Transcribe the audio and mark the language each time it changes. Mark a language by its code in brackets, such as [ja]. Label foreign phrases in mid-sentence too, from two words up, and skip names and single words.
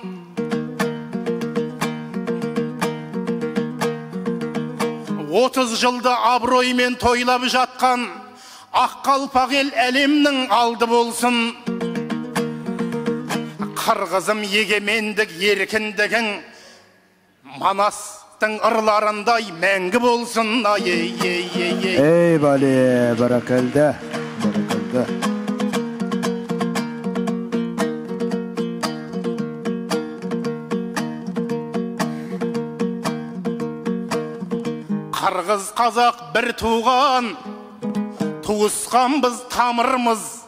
[kk] Отыз жылды абыроймен тойлап жатқан ақ қалпақ ел әлемнің алды болсын. Қырғызым егемендік еркіндігің Манастың ырларындай мәңгі болсын. [ky] Ey Bali, barakalda, barakalda. [kk] Қырғыз қазақ бір туған, туысқанбыз тамырымыз.